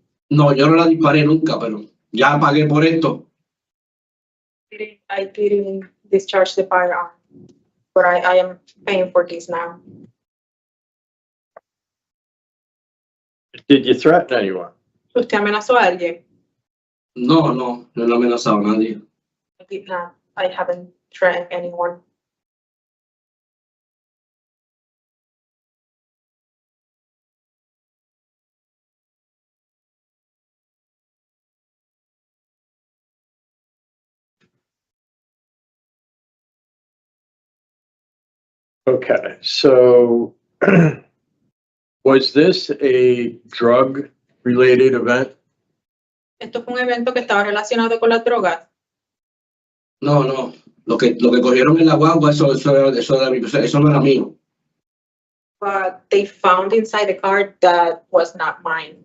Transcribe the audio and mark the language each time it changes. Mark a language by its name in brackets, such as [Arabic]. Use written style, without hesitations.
[Spanish] No, yo no la disparé nunca, pero ya pagué por esto. [English] I didn't discharge the firearm, but I am paying for this now. Did you threaten anyone? [Spanish] ¿Usted amenazó a alguien? No he amenazado a nadie. [English] I did not. I haven't threatened anyone. Okay, so was this a drug-related event? [Spanish] Esto fue un evento que estaba relacionado con las drogas. No. Lo que cogieron en la guagua, eso no era mío. [English] But they found inside the car that was not mine.